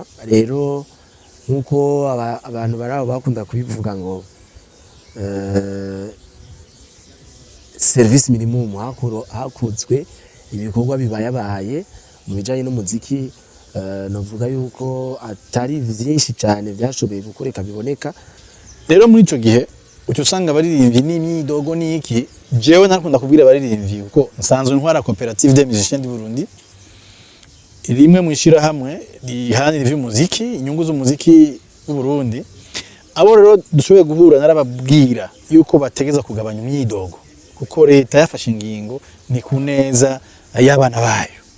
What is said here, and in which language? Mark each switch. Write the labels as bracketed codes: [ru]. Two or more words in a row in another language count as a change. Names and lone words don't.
[rn] Rero nkuko abantu baraho bakunda kubivuga ngo [fr] service minimum [rn] hakozwe ibikorwa bibayabaye mu bijanye n'umuziki. Novuga yuko atari byinshi cyane byashoboye gukoreka biboneka. Rero muri ico gihe ucusanga abaririmbyi n'imyidogo n'iki, jewe nakunda kubwira abaririmbyi uko nsanzwe ntwara coopérative des musiciens du Burundi, rimwe mwishira hamwe rihanira ivy'umuziki, inyungu z'umuziki w'u Burundi. Abo rero dushoboye guhura narababwira yuko bategeza kugabanya imyidogo, kuko leta yafashe ingingo ni kuneza y'abana bayo.